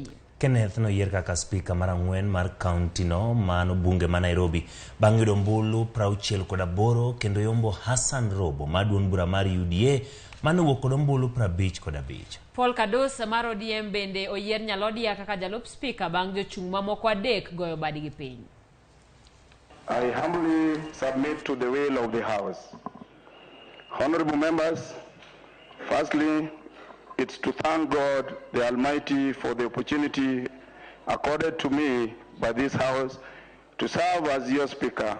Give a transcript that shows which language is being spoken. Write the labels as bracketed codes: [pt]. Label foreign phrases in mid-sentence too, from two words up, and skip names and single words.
[luo] Kenneth noyier kaka speaker mar ang'wen mar kaonti no mano bunge ma Nairobi bang' yudo ombulu 68 kendo yombo Hassan Robo mar duond bura mar UDA mano wuok kod ombulu 55. Paul Kados mar ODM bende oyier Nyalodia kaka jalup speaker bang' jochung' mamoko adek goyo badgi piny. [en] I humbly submit to the will of the House. Honorable members, firstly, it's to thank God the Almighty for the opportunity accorded to me by this House to serve as your Speaker.